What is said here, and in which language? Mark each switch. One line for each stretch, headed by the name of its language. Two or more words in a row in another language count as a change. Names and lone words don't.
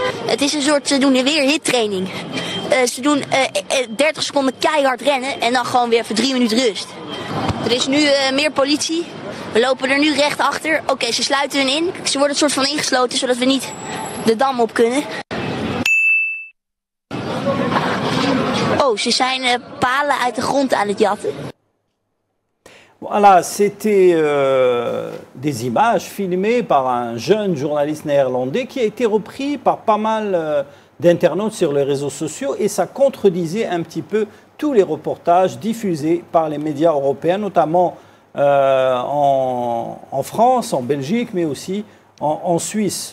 Dutch: Het is een soort, ze doen weer hittraining. Ze doen 30 seconden keihard rennen en dan gewoon weer voor 3 minuten rust. Er is nu meer politie. We lopen er nu recht achter. Oké, ze sluiten hun in. Ze worden een soort van ingesloten, zodat we niet de dam op kunnen. Oh, ze zijn palen uit de grond aan het jatten.
French: Voilà, c'était des images filmées par un jeune journaliste néerlandais qui a été repris par pas mal d'internautes sur les réseaux sociaux et ça contredisait un petit peu tous les reportages diffusés par les médias européens, notamment en France, en Belgique, mais aussi en Suisse.